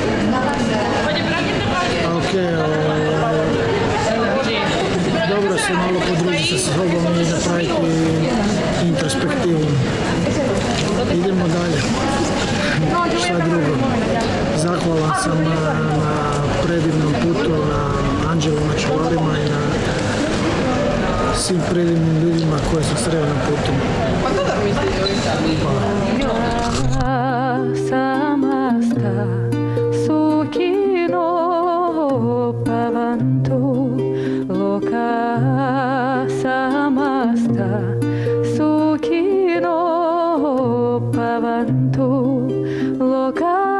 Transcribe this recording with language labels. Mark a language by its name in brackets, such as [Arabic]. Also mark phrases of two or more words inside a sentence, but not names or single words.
[Croatian] Dobro se malo podružiti sa sobom i napraviti introspektivu. Idemo dalje. Šta drugo? Zahvalan sam na predivnom putu, na anđelima, čuvarima i na svim predivnim ljudima koje sam sreo na putu. [Sanskrit] Samasta Sukhino Bhavantu Loka Samasta Sukhino Bhavantu Loka